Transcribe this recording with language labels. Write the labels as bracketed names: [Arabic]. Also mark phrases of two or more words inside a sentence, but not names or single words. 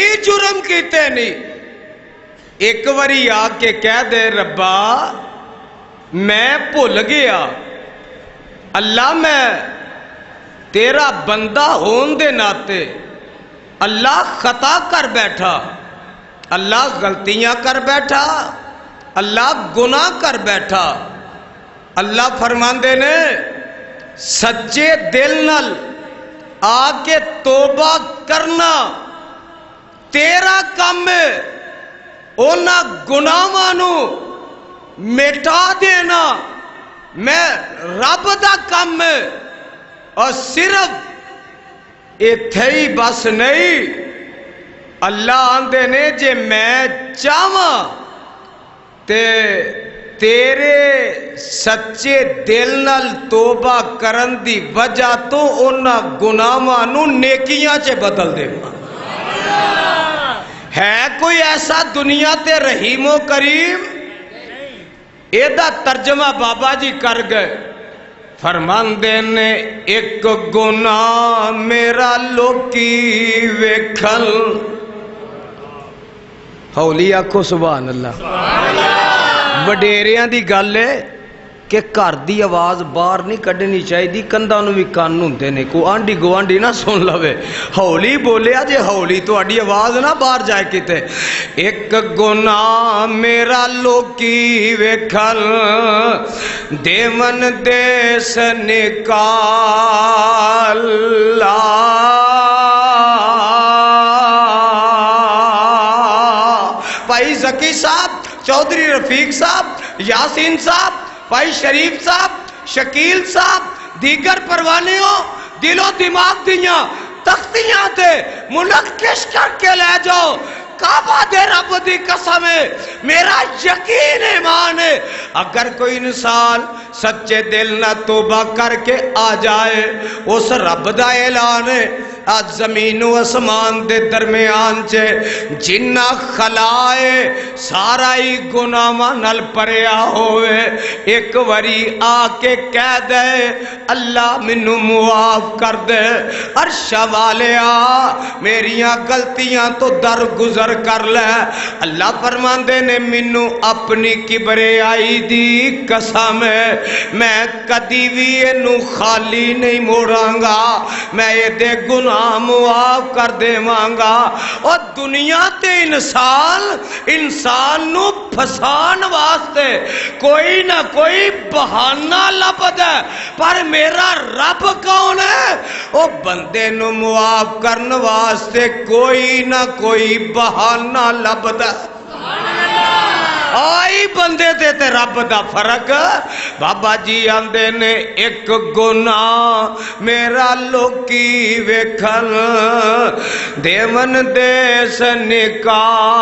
[Punjabi] جرم کیتے نہیں، ایک وری آ کے کہہ دے ربا میں بھول گیا، اللہ میں تیرا بندہ ہون دے ناتے اللہ خطا کر بیٹھا، اللہ غلطیاں کر بیٹھا، اللہ گناہ کر بیٹھا۔ اللہ فرماندے نے سچے دل نل آ کے توبہ کرنا تیرا کام ہے، اونا گناہاں نو مٹا دینا میں رب دا کام ہے۔ اور صرف ایتھے ہی بس نہیں، اللہ آندے نے جے میں چاہواں تے تیرے سچے دل نال توبہ کرن دی وجہ تو اونا گناہاں نو نیکیاں چے بدل دے۔ ہے کوئی ایسا دنیا تے رحیم و کریم؟ ایدہ ترجمہ بابا جی کر گئے، فرماندے نے ایک گناہ میرا لوکی ویکھن، ہولی آکھو سبحان اللہ۔ وڈیریاں دی گل ہے کہ گھر دی آواز باہر نہیں کڈنی چاہیے، کندھاں نوں وی کان ہوندے نے، کوئی آنڈی گوانڈی نہ سن لوے، ہولی بولیا جے ہولی تہاڈی آواز نہ باہر جائے کتے۔ ایک گناہ میرا لوکی ویکھن دیون دیس نکالا، بھائی ذکی صاحب، چودھری رفیق صاحب، یاسین صاحب، بھائی شریف صاحب، شکیل صاحب، دیگر پروانیوں دل و دماغ دیاں تختیاں تے منقش کر کے لے جاؤ، کعبہ دے رب دی قسم ہے، میرا یقین ایمان ہے، اگر کوئی انسان سچے دل نہ توبہ کر کے آ جائے، اس رب دا اعلان ہے آج زمین و اسمان دے درمیان چے جنہ خلائے سارا ہی گناہاں نال پریا ہوئے، ایک وری آ کے کہہ دے اللہ منو معاف کر دے، عرش والیا میریاں غلطیاں تو درگزر کر لے۔ اللہ فرماندے نے منو اپنی کبریائی دی قسم ہے میں کدی بھی اینو خالی نہیں موڑاں گا، میں یہ دے گناہ معاف کر دے مانگا۔ اور دنیا تے انسان نو پھسان واسطے کوئی نہ کوئی بہانہ لبد ہے، پر میرا رب کون ہے؟ وہ بندے نو معاف کرن واسطے کوئی نہ کوئی بہانہ لبد ہے۔ آئی بندے دے تے رب دا فرق۔ بابا جی آندے نے ایک گناہ میرا لوکی ویکھن دیون دیس نکالا،